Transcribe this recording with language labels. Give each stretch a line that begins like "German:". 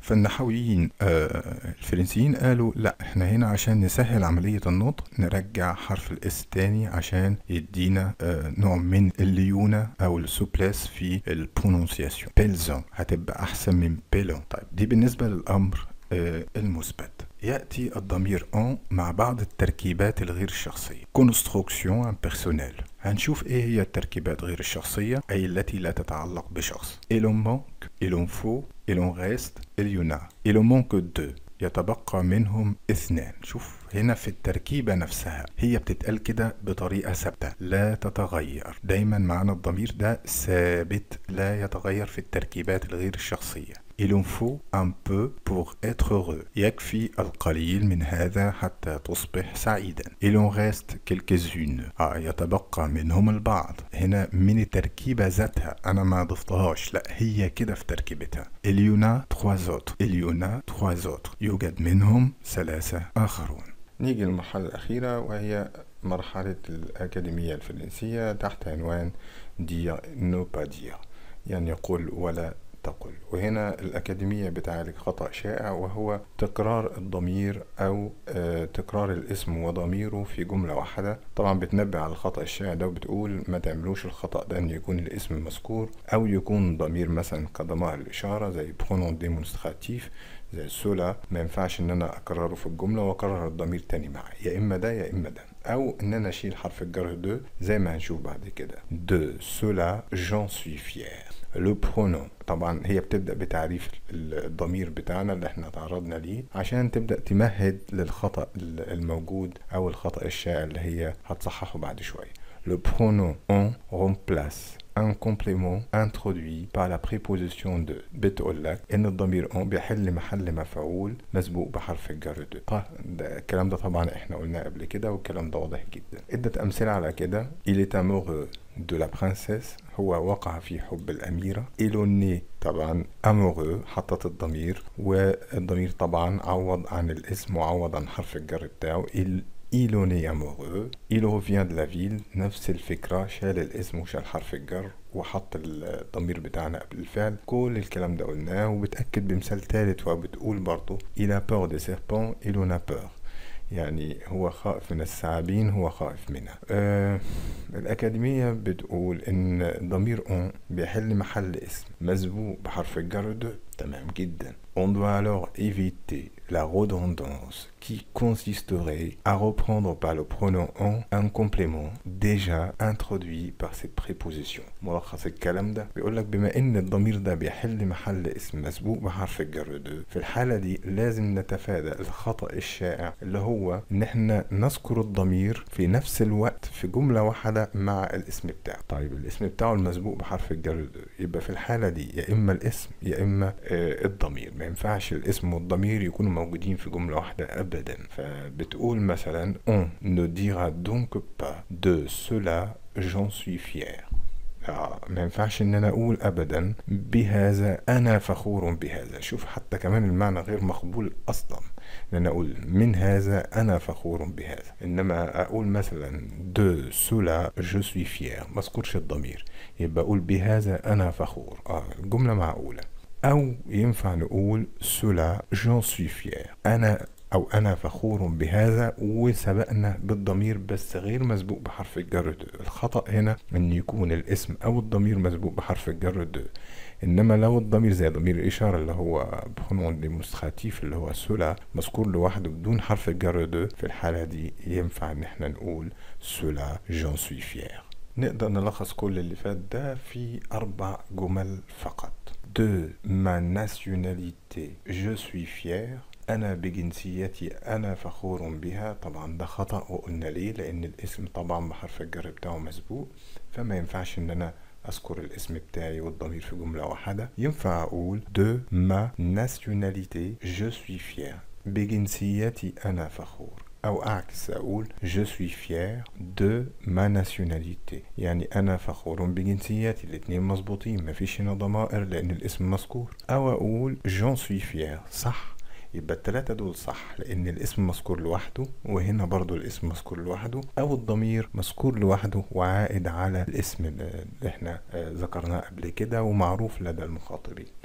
Arabic: فالنحويين الفرنسيين قالوا لا، احنا هنا عشان نسهل عملية النطق نرجع حرف الاس تاني عشان يدينا نوع من الليونة او السوبلس في البرونونسياسيون. بيلزون هتبقى احسن من بيلون. طيب دي بالنسبة للامر المثبت. يأتي الضمير en مع بعض التركيبات الغير الشخصية.
French: construction impersonnelle.
Arabic: هنشوف ايه هي التركيبات غير الشخصية اي التي لا تتعلق بشخص.
French: il en manque, il en faut, il en reste, il y en a. il en manque deux.
Arabic: يتبقى منهم اثنان. شوف هنا في التركيبة نفسها هي بتتقال كده بطريقة ثابتة لا تتغير. دايما معنا الضمير ده ثابت لا يتغير في التركيبات الغير الشخصية.
French: Il en faut un peu pour être heureux.
Arabic: يكفي القليل من هذا حتى تصبح سعيدا.
French: Il en reste quelques-unes.
Arabic: يتبقى منهم البعض. هنا من التركيبة ذاتها أنا ما ضفتهاش، لا هي كده في تركيبتها.
French: Il y en a 3 autres. Il y en a 3 autres.
Arabic: يوجد منهم 3 آخرون. نيجي للمرحلة الأخيرة وهي مرحلة الأكاديمية الفرنسية تحت عنوان
French: dire ne pas dire،
Arabic: يعني قل ولا تقل. وهنا الأكاديمية بتعالج خطأ شائع وهو تكرار الضمير أو تكرار الاسم وضميره في جملة واحدة. طبعا بتنبه على الخطأ الشائع ده وبتقول ما تعملوش الخطأ ده، أن يكون الاسم مذكور أو يكون ضمير مثلا كضمائر الإشارة زي
French: pronom démonstratif
Arabic: زي سولا، ما ينفعش ان انا اكرره في الجملة واكرر الضمير تاني معي، يا اما ده يا اما ده. او ان انا اشيل حرف الجر دو زي ما هنشوف بعد كده.
French: دو سولا j'en suis fier.
Arabic: لو برونون طبعا هي بتبدأ بتعريف الضمير بتاعنا اللي احنا تعرضنا ليه عشان تبدأ تمهد للخطأ الموجود او الخطأ الشائع اللي هي هتصححه بعد شوية.
French: Le pronom on remplace un complément introduit par la préposition de.
Arabic: بتقول لك ان الضمير on بيحل محل مفعول مسبوق بحرف الجر de. الكلام ده طبعا احنا قلناه قبل كده والكلام ده واضح جدا. ادت امثله على كده.
French: il est amoureux de la princesse،
Arabic: هو وقع في حب الاميره.
French: il en est
Arabic: طبعا amoureux حطت الضمير، والضمير طبعا عوض عن الاسم وعوض عن حرف الجر بتاعه.
French: il en est amoureux. il revient de la ville،
Arabic: نفس الفكرة، شال الاسم وشال حرف الجر وحط الضمير بتاعنا قبل الفعل. كل الكلام ده قلناه، وبتأكد بمثال ثالث وبتقول برضو
French: il a peur des serpents، il en a peur،
Arabic: يعني هو خائف من الثعابين، هو خائف منها. الأكاديمية بتقول إن ضمير on بيحل محل اسم مسبوق بحرف الجر de. تمام جدا.
French: On doit alors éviter la redondance qui consisterait à reprendre par le pronom on un complément déjà introduit par cette préposition.
Arabic: ملخص الكلام ده بيقولك بما ان الضمير ده بيحل محل اسم مسبوق بحرف الجر de، في الحالة دي لازم نتفادى الخطأ الشائع اللي هو ان احنا نذكر الضمير في نفس الوقت في جملة واحدة مع الاسم بتاعه. طيب الاسم بتاعه المسبوق بحرف الجر de، يبقى في الحالة دي يا اما الاسم يا اما الضمير. ما ينفعش الاسم والضمير يكونوا موجودين في جملة واحدة أبدا. فبتقول مثلا
French: on ne dira donc pas de cela j'en suis fier.
Arabic: ما ينفعش ان انا اقول ابدا بهذا انا فخور بهذا. شوف حتى كمان المعنى غير مقبول اصلا، لان اقول من هذا انا فخور بهذا، انما اقول مثلا
French: de cela je suis fier
Arabic: ما اذكرش الضمير، يبقى اقول بهذا انا فخور. الجملة معقولة. أو ينفع نقول
French: cela j'en suis fier،
Arabic: أنا فخور بهذا، وسبقنا بالضمير بس غير مسبوق بحرف الجر de. الخطأ هنا أن يكون الاسم أو الضمير مسبوق بحرف الجر de، إنما لو الضمير زي ضمير الإشارة اللي هو
French: pronom démonstratif
Arabic: اللي هو cela مذكور لوحده بدون حرف الجر de، في الحالة دي ينفع إن احنا نقول
French: cela j'en suis fier.
Arabic: نقدر نلخص كل اللي فات ده في 4 جمل فقط.
French: De ma nationalité je suis fier.
Arabic: أنا بجنسيتي أنا فخور بها. طبعا ده خطأ وقلنا ليه، لأن الاسم طبعا بحرف الجر بتاعه مسبوق، فما ينفعش إن أنا أذكر الاسم بتاعي والضمير في جملة واحدة. ينفع أقول
French: de ma nationalité je suis fier،
Arabic: بجنسيتي أنا فخور. أو عكس أقول
French: je suis fier de ma nationalité،
Arabic: يعني أنا فخور بجنسيتي. الاتنين مظبوطين، مفيش هنا ضمائر لأن الاسم مذكور. أو أقول
French: j'en suis fier،
Arabic: صح، يبقى التلاتة دول صح، لأن الاسم مذكور لوحده وهنا برضو الاسم مذكور لوحده، أو الضمير مذكور لوحده وعائد على الاسم اللي احنا ذكرناه قبل كده ومعروف لدى المخاطبين.